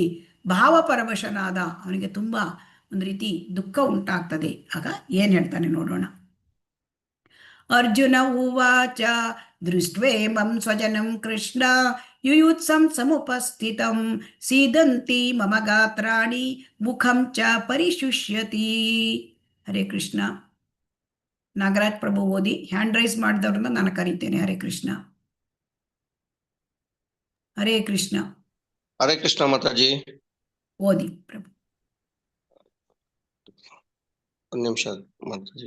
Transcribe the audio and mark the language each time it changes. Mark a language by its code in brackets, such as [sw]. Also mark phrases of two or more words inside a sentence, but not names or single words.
[kn] ಭಾವಪರವಶನಾದ ಅವನಿಗೆ ತುಂಬಾ ಒಂದು ರೀತಿ ದುಃಖ ಉಂಟಾಗ್ತದೆ. ಆಗ ಏನ್ ಹೇಳ್ತಾನೆ ನೋಡೋಣ. [sa] ಅರ್ಜುನ ಉವಾಚ ದೃಷ್ಟ್ವೇಮಂ ಸ್ವಜನಂ ಕೃಷ್ಣ ಯುಯುತ್ಸಂ ಸಮುಪಸ್ಥಿತಂ ಸೀದಂತಿ ಮಮ ಗಾತ್ರಾಣಿ ಮುಖಂ ಚ ಪರಿಶುಷ್ಯತಿ. [kn] ಹರೇ ಕೃಷ್ಣ. ನಾಗರಾಜ್ ಪ್ರಭು ಓದಿ. [en] hand raise [kn] ಮಾಡಿದವ್ರನ್ನ ನಾನು ಕರೀತೇನೆ. ಹರೇ ಕೃಷ್ಣ. ಹರೇ ಕೃಷ್ಣ. ಹರೇ ಕೃಷ್ಣ ಮಾತಾಜಿ. ಓದಿ ಪ್ರಭು. ಒಂದು ನಿಮಿಷ ಮಾತಾಜಿ.